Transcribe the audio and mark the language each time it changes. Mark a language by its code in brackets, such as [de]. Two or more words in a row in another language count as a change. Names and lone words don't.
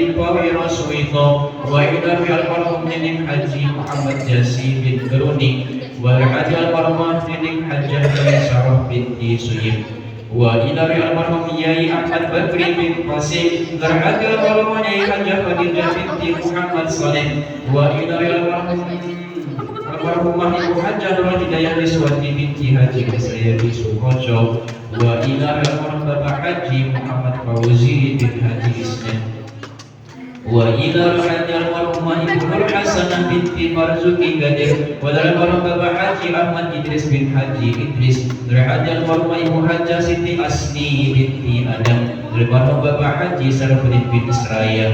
[ar] Pawiro Suwito وإلى روحي المرحوم Nining Haji Muhammad Jasi bin Geruni وإلى المرحوم Nining Hajjah Sarah binti Suyib وإلى المرحوم Yai Ahmad Bakri bin Qasim وإلى المرحوم Yai Hajjah Khadijah binti Muhammad Saleh وإلى المرحوم Almarhumah Ibu Hajjah Nur Hidayah Niswati binti Haji Kesayadi Sukoco وإلى المرحوم Bapak Haji Muhammad Fauzi bin Haji Isnin وإلى المرحومة Ibu Nur Hasanah binti Marzuki Gadir والمرحوم Bapak Haji Ahmad Idris bin Haji Idris والمرحومة Ibu Hajjah Siti Asni binti Adam almarhum Bapak Haji Sarfuddin bin Israya